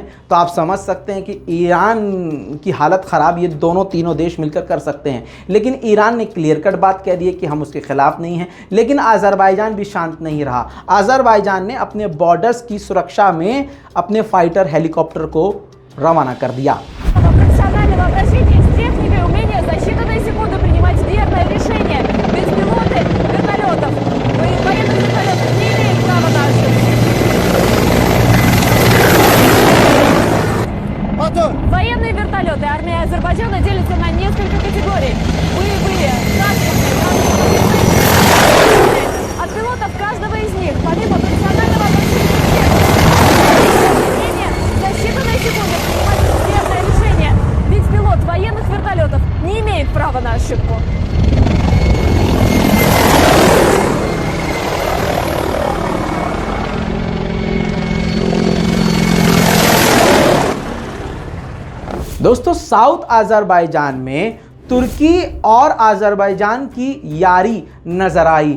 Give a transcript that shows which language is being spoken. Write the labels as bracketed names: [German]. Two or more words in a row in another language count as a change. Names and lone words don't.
[Hindi] तो आप समझ सकते हैं कि ईरान की हालत ख़राब ये दोनों तीनों देश मिलकर कर सकते हैं। लेकिन ईरान ने [English] clear cut [Hindi] बात कह दी है कि हम उसके ख़िलाफ़ नहीं हैं। लेकिन अज़रबैजान भी शांत नहीं रहा। अज़रबैजान ने अपने बॉर्डर्स की सुरक्षा में अपने [English] fighter helicopter [Hindi] को रवाना कर दिया। [Russian] Военные вертолеты. Армия Азербайджана делится на несколько категорий. Боевые, транспортные, от пилотов каждого из них, помимо профессионального обучения, за считанные секунды принимать верное решение. Ведь пилот военных вертолетов не имеет права на ошибку. [Hindi] दोस्तों, साउथ अज़रबैजान में तुर्की और अज़रबैजान की यारी नज़र आई।